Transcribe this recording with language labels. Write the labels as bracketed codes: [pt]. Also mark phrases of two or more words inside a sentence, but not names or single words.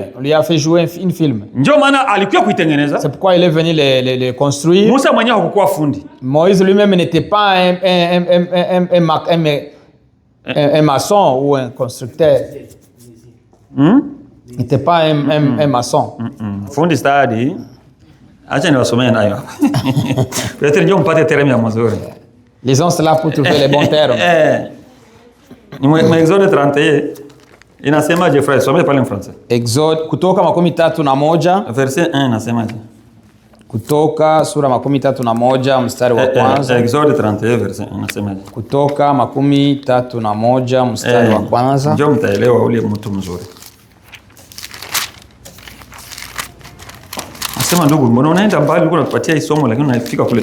[fr] On lui a fait jouer une film. C'est pourquoi il est venu les construire. Moïse lui-même n'était pas un maçon ou un constructeur. Il n'était pas un maçon. [sw] Fundi stadi. Acha niwasomee nayo. Peut-être ndio mpate terme ya mzuri. [fr] Lisons cela pour trouver les bons termes. [sw] Ni Exode 31 inasemaje frère? Somee pale [fr] en français. [sw] Exode Kutoka 31 verset 1 inasemaje? Kutoka sura 31 mstari wa kwanza. Exode 31 verset 1 inasemaje? Kutoka 31 mstari wa kwanza. Ndio mtaelewa ule mtu mzuri. Sema ndugu, mbona unaenda mbali uko unatupatia hii somo lakini unafika kule.